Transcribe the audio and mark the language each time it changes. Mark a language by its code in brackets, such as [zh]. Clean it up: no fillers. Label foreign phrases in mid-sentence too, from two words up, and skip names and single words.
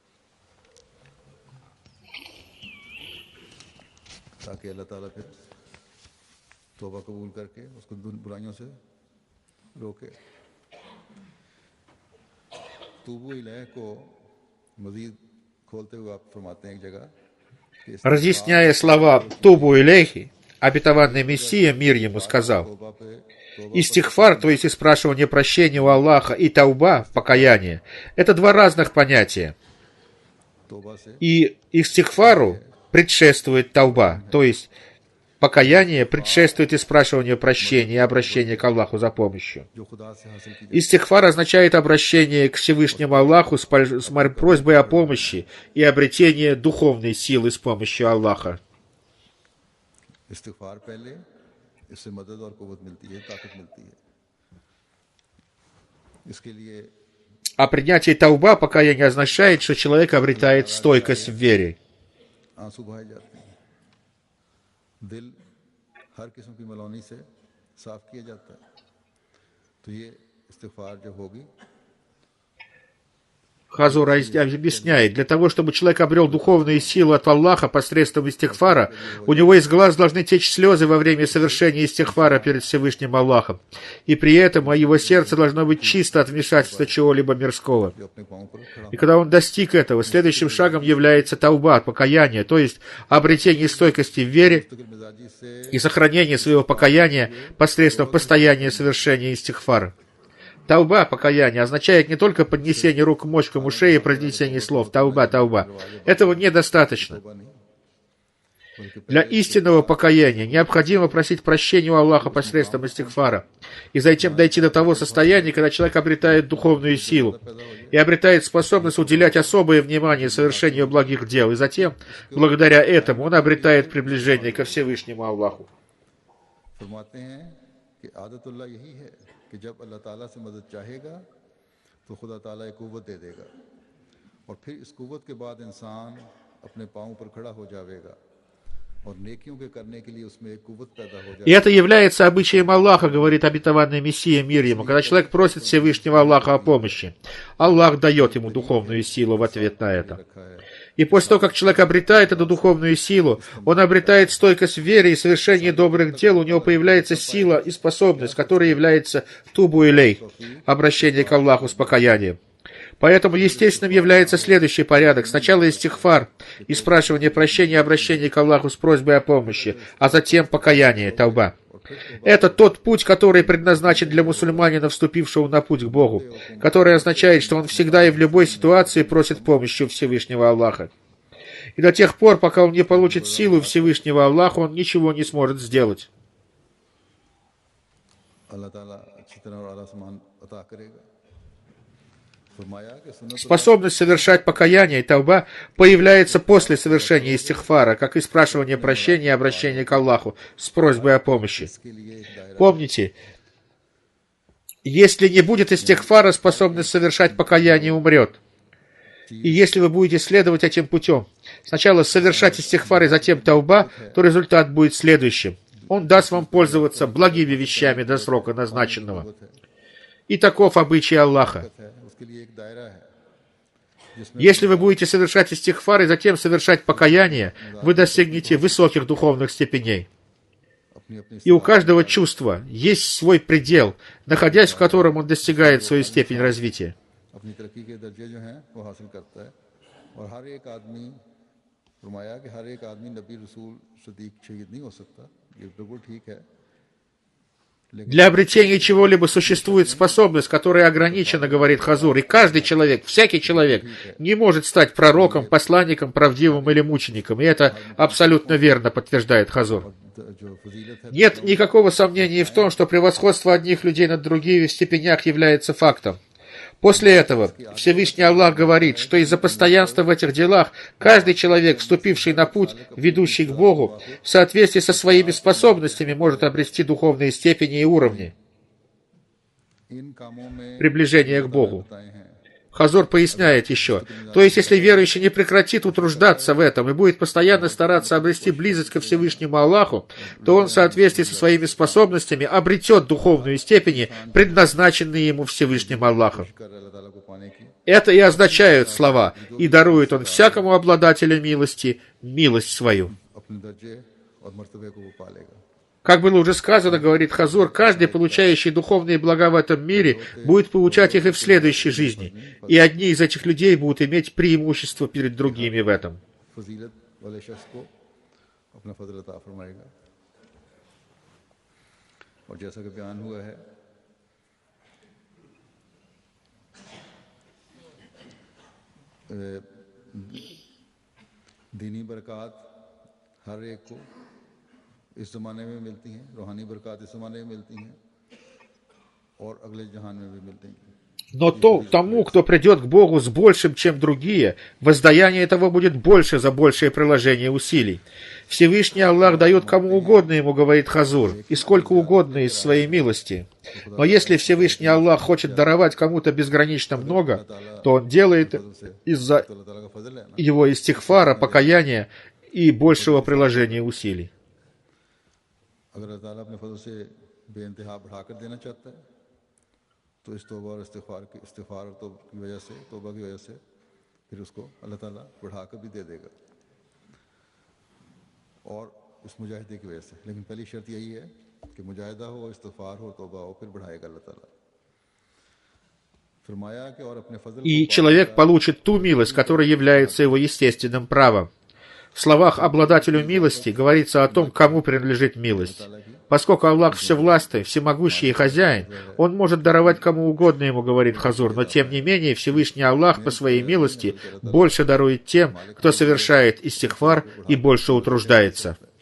[ur] تاکہ اللہ تعالیٰ پھر توبہ قبول کر کے اس کو برائیوں سے روکے [ar] توبوا إليه [ur] کو مزید کھولتے ہوئے آپ فرماتے ہیں ایک جگہ کہ [ru] Разъясняя слова [ar] «توبوا إليه», [ru] обетованный Мессия, мир ему, сказал: [ur] توبہ پہ توبہ [ru] истихфар, то есть спрашивание прощения у Аллаха, и тауба, покаяние, это два разных понятия. [ur] توبہ سے [ru] И истихфару предшествует тауба, то есть покаяние предшествует спрашиванию прощения и обращение к Аллаху за помощью. [ur] جو خدا سے حاصل کی [ru] Истихфар означает обращение к Всевышнему Аллаху с просьбой о помощи и обретение духовной силы с помощью Аллаха. [ur] استغفار پہلے اس سے مدد اور قوت ملتی ہے، طاقت ملتی ہے. اس کے لیے [ru] А принятие тауба, покаяние, означает, что человек обретает стойкость в вере. [ur] آنسو بہائے جاتے ہیں، دل ہر قسم کی ملونی سے صاف کیا جاتا ہے. تو یہ استغفار جب ہوگی [ru] Хазур объясняет, для того, чтобы человек обрел духовную силу от Аллаха посредством истихфара, у него из глаз должны течь слезы во время совершения истихфара перед Всевышним Аллахом. И при этом его сердце должно быть чисто от вмешательства чего-либо мирского. [ur] جو اپنے پاؤں پر کھڑا [ru] И когда он достиг этого, следующим шагом является тауба, покаяние, то есть обретение стойкости в вере [ur] مستقل مزاجی سے [ru] и сохранение своего покаяния посредством постоянного совершения истихфара. Тауба, покаяние, означает не только поднесение рук к мочкам ушей и произнесение слов [ar] «توبة توبة». [ru] Этого недостаточно. [ur] توبہ نہیں، بلکہ [ru] Для истинного покаяния необходимо просить прощения у Аллаха посредством истихфара и затем дойти до того состояния, когда человек обретает духовную силу и обретает способность уделять особое внимание совершению благих дел, и затем, благодаря этому, он обретает приближение ко Всевышнему Аллаху. [ur] فرماتے ہیں کہ عادت اللہ یہی ہے کہ جب اللہ تعالیٰ سے مدد چاہے گا تو خدا تعالیٰ ایک قوت دے دے گا اور پھر اس قوت کے بعد انسان اپنے پاؤں پر کھڑا ہو جائے گا اور نیکیوں کے کرنے کے لیے اس میں ایک قوت پیدا ہو [ru] И это является обычаем Аллаха, говорит обетованный Мессия, мир ему, когда человек просит Всевышнего Аллаха о помощи. Аллах дает ему духовную силу в ответ на это. [ur] رکھا ہے. [ru] И после того, как человек обретает эту духовную силу, он обретает стойкость в вере и совершении добрых дел, у него появляется сила и способность, которая является [ar] توبوا إليه, [ru] обращение к Аллаху с покаянием. Поэтому естественным является следующий порядок. Сначала истихфар и спрашивание прощения и обращение к Аллаху с просьбой о помощи, а затем покаяние, тауба. Это тот путь, который предназначен для мусульманина, вступившего на путь к Богу, который означает, что он всегда и в любой ситуации просит помощи у Всевышнего Аллаха. И до тех пор, пока он не получит силу Всевышнего Аллаха, он ничего не сможет сделать. [ur] اللہ تعالیٰ اچھی طرح اور اعلیٰ سامان عطا کرے گا. فرمایا کہ سنت [ru] Способность совершать покаяние и тауба появляется после совершения истихфара, как и спрашивание прощения и обращение к Аллаху с просьбой о помощи. [ur] کے لیے ایک دائرہ [ru] Помните, если не будет истихфара, способность совершать покаяние умрет. И если вы будете следовать этим путем, сначала совершать истихфар и затем тауба, то результат будет следующим. Он даст вам пользоваться благими вещами до срока назначенного. И таков обычай Аллаха. [ur] ہے، اس کے لیے ایک دائرہ ہے جس میں [ru] Если вы будете совершать истихфар и затем совершать покаяние, вы достигнете высоких духовных степеней. [ur] अपनी [ru] И у каждого чувства есть свой предел, находясь в котором он достигает свою степень развития. [ur] اپنی ترقی کے درجے جو ہیں وہ حاصل کرتا ہے اور ہر ایک آدمی فرمایا کہ ہر ایک آدمی نبی رسول صدیق شہید نہیں ہو سکتا. یہ بالکل ٹھیک ہے, [ru] Для обретения чего-либо существует способность, которая ограничена, говорит Хазур, и каждый человек, всякий человек не может стать пророком, посланником, правдивым или мучеником. И это абсолютно верно, подтверждает Хазур. [ur] جو فضیلت ہے [ru] Нет никакого сомнения в том, что превосходство одних людей над другими в степенях является фактом. После этого Всевышний Аллах говорит, что из-за постоянства в этих делах каждый человек, вступивший на путь, ведущий к Богу, в соответствии со своими способностями может обрести духовные степени и уровни [ur] ان کاموں میں [ru] приближения к Богу. [ur] بتائے ہیں. [ru] Хазор поясняет еще, то есть если верующий не прекратит утруждаться в этом и будет постоянно стараться обрести близость ко Всевышнему Аллаху, то он в соответствии со своими способностями обретет духовные степени, предназначенные ему Всевышним Аллахом. [ur] کر اللہ تعالیٰ کو پانے کی [ru] Это и означают слова «И дарует он всякому обладателю милости милость свою». [ur] اپنے درجے اور مرتبے کو وہ پا لے گا. [ru] Как было уже сказано, говорит Хазур, каждый, получающий духовные блага в этом мире, будет получать их и в следующей жизни. И одни из этих людей будут иметь преимущество перед другими в этом. [ur] فضیلت والے شخص کو اپنا فضل عطا فرمائے گا. اور جیسا کہ بیان ہوا ہے دینی برکات ہر ایک کو اس زمانے میں ملتی ہیں، روحانی برکات اس زمانے میں ملتی ہیں اور اگلے جہان میں بھی ملتی ہیں. [ru] Но тому, кто придет к Богу с большим, чем другие, воздаяние этого будет больше за большее приложение усилий. Всевышний Аллах дает кому угодно ему, говорит Хазур, и сколько угодно из своей милости. Но если Всевышний Аллах хочет даровать кому-то безгранично много, то Он делает из-за его истихфара, покаяния и большего приложения усилий. [ur] تو اس توبہ اور استغفار اور توبہ کی وجہ سے پھر اس کو اللہ تعالیٰ بڑھا کر بھی دے دے گا اور اس مجاہدے کی وجہ سے. لیکن پہلی شرط یہی ہے کہ مجاہدہ ہو، استغفار ہو، توبہ ہو، پھر بڑھائے گا اللہ تعالیٰ. فرمایا کہ اور اپنے فضل [ru] И человек получит ту милость, которая является его естественным правом. В словах обладателю милости говорится о том, кому принадлежит милость. Поскольку Аллах всевластный, всемогущий и хозяин, Он может даровать кому угодно ему, говорит Хазур, но тем не менее Всевышний Аллах по своей милости больше дарует тем, кто совершает истихфар и больше утруждается.